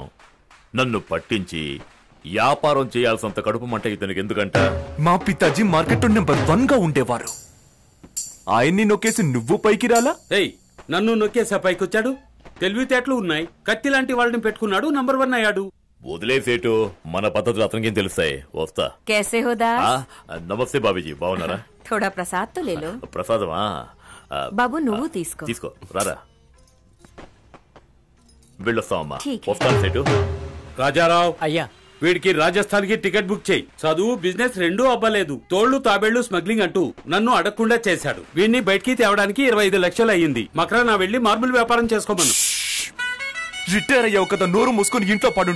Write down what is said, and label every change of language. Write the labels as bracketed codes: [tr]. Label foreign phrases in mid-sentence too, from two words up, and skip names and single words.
[te] నన్ను పట్టించి వ్యాపారం చేయాల్సినంత కడుపు మంట ఇతనికి ఎందుకంట? మా పితాజీ మార్కెట్ నెంబర్ 1 గా ఉండేవారు. ఆయన్ని నొక్కేసి నువ్వు పైకి రాలా? నన్ను నొక్కేసా పైకొచ్చాడు. తెలివితేటలు ఉన్నాయి. కత్తి లాంటి వాళ్ళని పెట్టుకున్నాడు, నంబర్ 1 అయ్యాడు. వదిలేసేటు, మన పద్ధతులు అతనికేం తెలుస్తాయి. వస్తా. [hi] कैसे हो दास? [te] నమస్తే బాబీజీ, బాగున్నారా? [hi] थोड़ा प्रसाद तो ले लो. [te] ప్రసాదమా? బాబు నువ్వు తీసుకో. తీసుకో, రారా. వెళ్ళొస్తామమ్మా. [hi] ठीक है. [te] వస్తాను సేటు. రాజారావు అయ్యా, వీడికి రాజస్థాన్ కి టికెట్ బుక్ చేయి. చదువు బిజినెస్ రెండూ అవ్వలేదు. తోళ్లు తాబేళ్లు స్మగ్లింగ్ అంటూ నన్ను అడగకుండా చేశాడు. వీడిని బయటికి తేవడానికి 25 లక్షలు అయ్యింది. మకరానా వెళ్లి మార్బుల్ వ్యాపారం చేసుకోమను. రిటైర్ అయ్యావు కదా, నోరు మూసుకొని ఇంట్లో పడుంటు.